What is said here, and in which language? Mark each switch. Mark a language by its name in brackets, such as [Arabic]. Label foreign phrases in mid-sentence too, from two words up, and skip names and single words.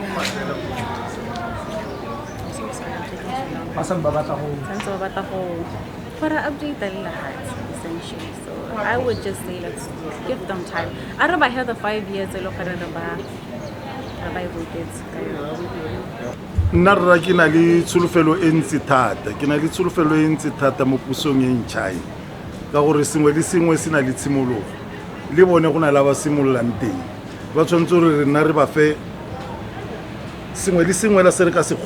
[English] For an update, essentially. So I would just say let's give them time. I don't know about the 5 years, I look at it about voted. [Tswana] Nna rra ke na le tsholofelo e ntsi thata mo pusong e ntšha ka gore sengwe le sengwe se na le tshimologo le bone go na la ba simololang teng ba tshwanetse gore re nna re ba fe sengwe le sengwe la se re ka se